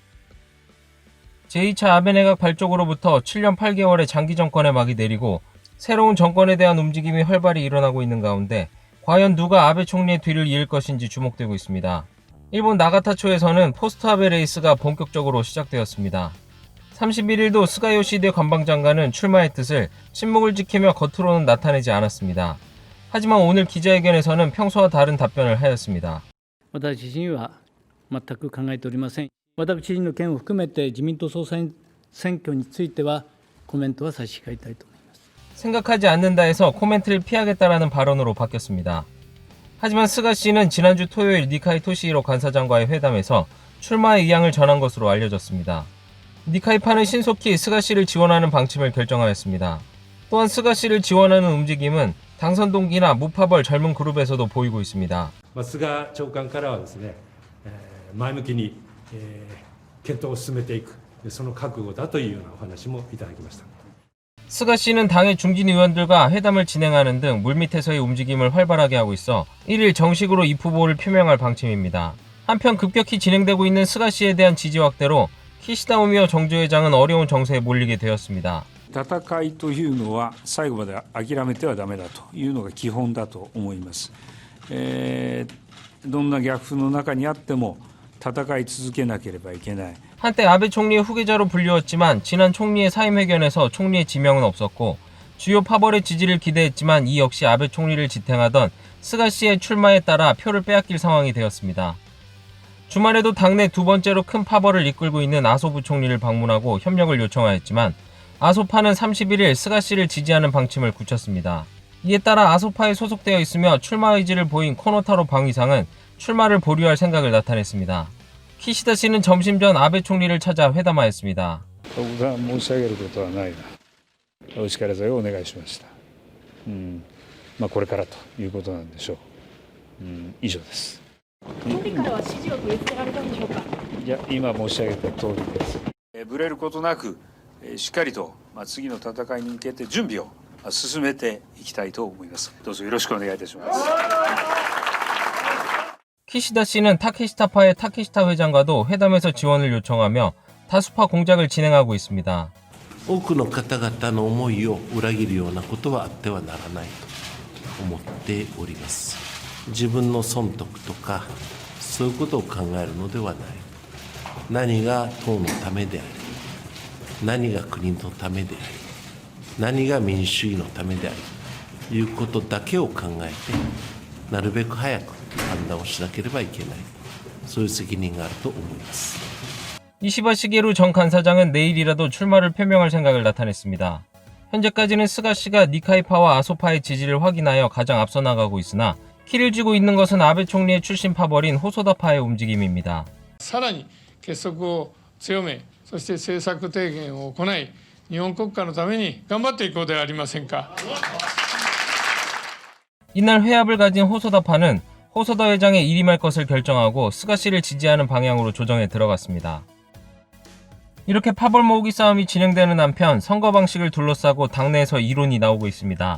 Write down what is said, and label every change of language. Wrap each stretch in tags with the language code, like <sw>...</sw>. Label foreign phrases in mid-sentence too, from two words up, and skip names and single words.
<ko>제2차 아베 내각 발족으로부터 7년 8개월의 장기 정권의 막이 내리고 새로운 정권에 대한 움직임이 활발히 일어나고 있는 가운데 과연 누가 아베 총리의 뒤를 이을 것인지 주목되고 있습니다. 일본 나가타초에서는 포스트 아베 레이스가 본격적으로 시작되었습니다. 31일도 스가 요시히데 관방장관은 출마의 뜻을 침묵을 지키며 겉으로는 나타내지 않았습니다. 하지만 오늘 기자회견에서는 평소와 다른 답변을 하였습니다.</ko> <ja>私自身は全く考えておりません。私自身の件を含めて自民党総裁選挙についてはコメントは差し控えたいと思います。</ja> <ko>생각하지 않는다 해서 코멘트를 피하겠다라는 발언으로 바뀌었습니다. 하지만 스가 씨는 지난주 토요일 니카이 토시히로 간사장과의 회담에서 출마의 의향을 전한 것으로 알려졌습니다. 니카이파는 신속히 스가 씨를 지원하는 방침을 결정하였습니다. 또한 스가 씨를 지원하는 움직임은 당선 동기나 무파벌 젊은 그룹에서도 보이고 있습니다.</ko> <ja>菅長官からはですね、前向きに検討を進めていく、その覚悟だというようなお話もいただきました。</ja> <ko>스가 씨는 당의 중진 의원들과 회담을 진행하는 등 물밑에서의 움직임을 활발하게 하고 있어 1일 정식으로 입후보를 표명할 방침입니다. 한편 급격히 진행되고 있는 스가 씨에 대한 지지 확대로 키시다 우미오 정주회장은 어려운 정세에 몰리게 되었습니다.</ko> <ja>戦いというのは最後まで諦めてはダメだというのが基本だと思います。どんな逆風の中にあっても戦い続けなければいけない。</ja> <ko>한때 아베 총리의 후계자로 불리웠지만 지난 총리의 사임회견에서 총리의 지명은 없었고 주요 파벌의 지지를 기대했지만 이 역시 아베 총리를 지탱하던 스가 씨의 출마에 따라 표를 빼앗길 상황이 되었습니다. 주말에도 당내 두 번째로 큰 파벌을 이끌고 있는 아소 부총리를 방문하고 협력을 요청하였지만 아소파는 31일 스가 씨를 지지하는 방침을 굳혔습니다. 이에 따라 아소파에 소속되어 있으며 출마 의지를 보인 코노타로 방위상은 출마를 보류할 생각을 나타냈습니다. 키시다 씨는 점심 전 아베 총리를 찾아 회담하였습니다.</ko> <ja>僕が申し上げることはないな。お力添えをお願いしました。これからということなんでしょう。以上です。総理からは指示を取り付けられたんでしょうか。いや、今申し上げた通りです。ぶれることなく、しっかりと次の戦いに向けて準備を進めていきたいと思います。どうぞよろしくお願いいたします。</ja> <ko>키시다 씨는 타케시타파의 타케시타 회장과도 회담에서 지원을 요청하며 다수파 공작을 진행하고 있습니다.</ko> <ja>多くの方々の思いを裏切るようなことはあってはならないと思っております。自分の損得とかそういうことを考えるのではない。何が党のためであり、何が国のためであり、何が民主主義のためでありということだけを考えてなるべく早く判断をしなければいけない。そういう責任があると思います。</ja> <ko>이시바 시게루 전 간사장은 내일이라도 출마를 표명할 생각을 나타냈습니다. 현재까지는 스가씨가 니카이파와 아소파의 지지를 확인하여 가장 앞서 나가고 있으나 키를 쥐고 있는 것은 아베 총리의 출신 파벌인 호소다파의 움직임입니다.</ko> <ja>さらに結束を強め、そして政策提言を行い、日本国家のために頑張っていこうではありませんか。</ja> <ko>이날 회합을 가진 호소다파는 호소다 회장의 일임할 것을 결정하고 스가씨를 지지하는 방향으로 조정에 들어갔습니다. 이렇게 파벌 모으기 싸움이 진행되는 한편 선거 방식을 둘러싸고 당내에서 이론이 나오고 있습니다.</ko>